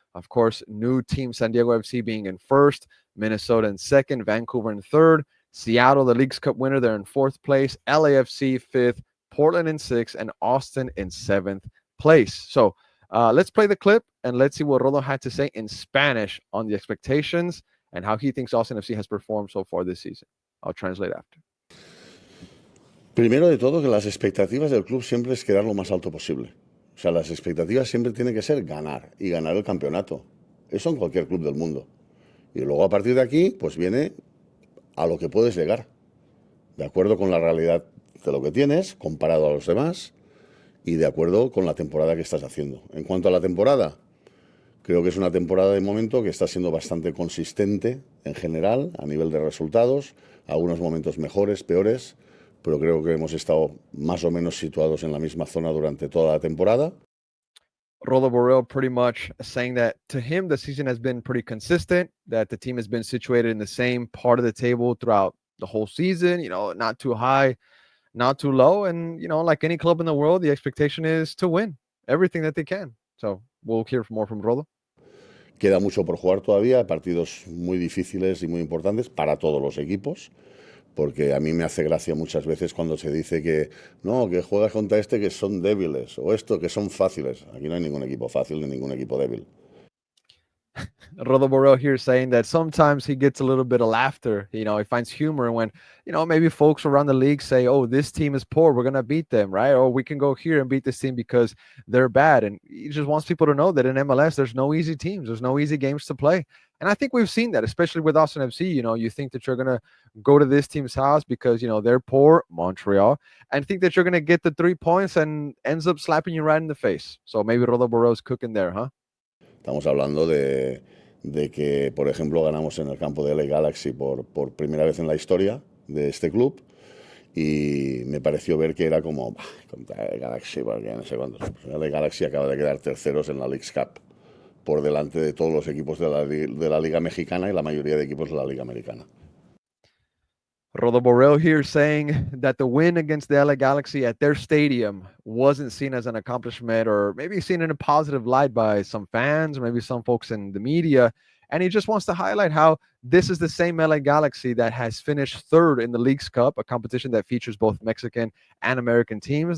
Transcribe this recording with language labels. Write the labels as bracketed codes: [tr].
[en] Of course, new team San Diego FC being in first, Minnesota in second, Vancouver in third, Seattle, the Leagues Cup winner, they're in fourth place, LAFC fifth, Portland in sixth, and Austin in seventh place. So let's play the clip and let's see what Rodo had to say in Spanish on the expectations and how he thinks Austin FC has performed so far this season. I'll translate after. [es] Primero de todo, que las expectativas del club siempre es quedar lo más alto posible. O sea, las expectativas siempre tienen que ser ganar y ganar el campeonato. Eso en cualquier club del mundo. Y luego a partir de aquí, pues viene a lo que puedes llegar. De acuerdo con la realidad de lo que tienes, comparado a los demás, y de acuerdo con la temporada que estás haciendo. En cuanto a la temporada, creo que es una temporada de momento que está siendo bastante consistente en general, a nivel de resultados, algunos momentos mejores, peores, pero creo que hemos estado más o menos situados en la misma zona durante toda la temporada. [en] Rodolfo Borrell pretty much saying that to him the season has been pretty consistent, that the team has been situated in the same part of the table throughout the whole season, not too high, not too low. And, like any club in the world, the expectation is to win everything that they can. So we'll hear more from Rodo. [es] Queda mucho por jugar todavía, partidos muy difíciles y muy importantes para todos los equipos, porque a mí me hace gracia muchas veces cuando se dice que no, que juegas contra que son débiles, o esto que son fáciles. Aquí no hay ningún equipo fácil ni ningún equipo débil. [en] Rodolfo Borrell here saying that sometimes he gets a little bit of laughter. He finds humor when, maybe folks around the league say, oh, this team is poor. We're going to beat them, right? Or we can go here and beat this team because they're bad. And he just wants people to know that in MLS, there's no easy teams. There's no easy games to play. And I think we've seen that, especially with Austin FC. You think that you're going to go to this team's house because, they're poor, Montreal, and think that you're going to get the 3 points and ends up slapping you right in the face. So maybe Rodolfo Borrell's cooking there, huh? [es] Estamos hablando de que, por ejemplo, ganamos en el campo de LA Galaxy por primera vez en la historia de este club y me pareció ver que era como contra el Galaxy, porque no sé cuántos. Pues LA Galaxy acaba de quedar terceros en la Leagues Cup por delante de todos los equipos de la Liga Mexicana y la mayoría de equipos de la Liga Americana. [en] Rodolfo Borrell here saying that the win against the LA Galaxy at their stadium wasn't seen as an accomplishment or maybe seen in a positive light by some fans or maybe some folks in the media. And he just wants to highlight how this is the same LA Galaxy that has finished third in the Leagues Cup, a competition that features both Mexican and American teams.